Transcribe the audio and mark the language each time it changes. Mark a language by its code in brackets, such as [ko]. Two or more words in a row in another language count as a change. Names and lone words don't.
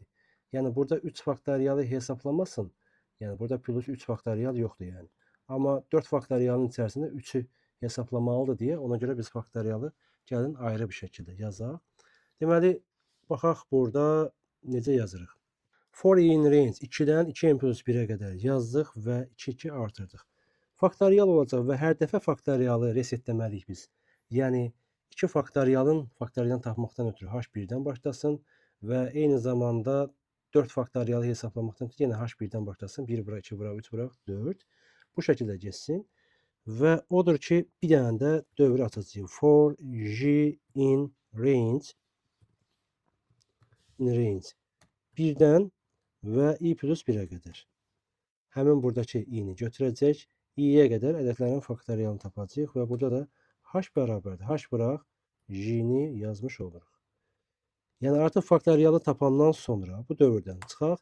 [az] Yəni burada 3 faktorialı hesablamasın. Yəni burada plus 3 faktorial yoxdur yəni. Amma 4 faktorialın içərisində 3-ü hesablamalıdır deyə ona görə biz faktorialı gəlin ayrı bir şəkildə yazaq. Deməli, baxaq burada necə yazırıq. [en] For in range [az] 2-dən 2n plus 1-ə qədər yazdıq və 2-2 artırdıq. Faktorial olacaq və hər dəfə faktorialı resetləməliyik biz. Yəni 2 faktorialın faktorialını tapmaqdan ötürü h1-dən başlasın və eyni zamanda 4 faktorialı hesablamaqdan ötürü yenə h1-dən başlasın. 1 vura 2 vura 3 vura 4. Bu şəkildə geçsin. Və odur ki, bir dənə də dövr atacağıq. [en] For j in range [az] 1-dən və i plus 1-ə qədər. Həmin buradakı i-ni götürəcək. i-yə qədər ədədlərin faktorialını tapacağıq və burada da h bərabərdir. h vuraq j-ni yazmış oluruq. Yəni artıq faktorialı tapandan sonra bu dövrdən çıxaq.